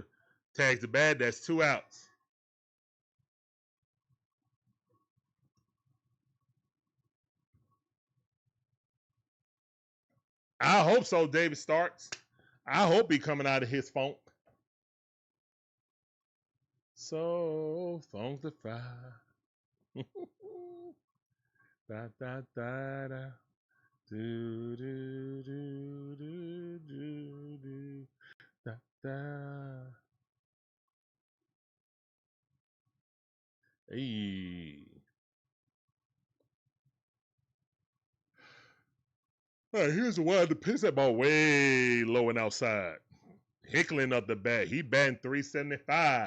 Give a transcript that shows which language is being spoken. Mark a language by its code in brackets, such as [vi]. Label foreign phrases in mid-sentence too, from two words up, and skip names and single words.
[en] Tags the bag. That's 2 outs. I hope so, David Starks. I hope he coming out of his funk. So funkified. Da da da da. Do do do do do do. Da da. Hey. All right, here's the one. The pitch that ball way low and outside. Hickling up the bat. He batting 375.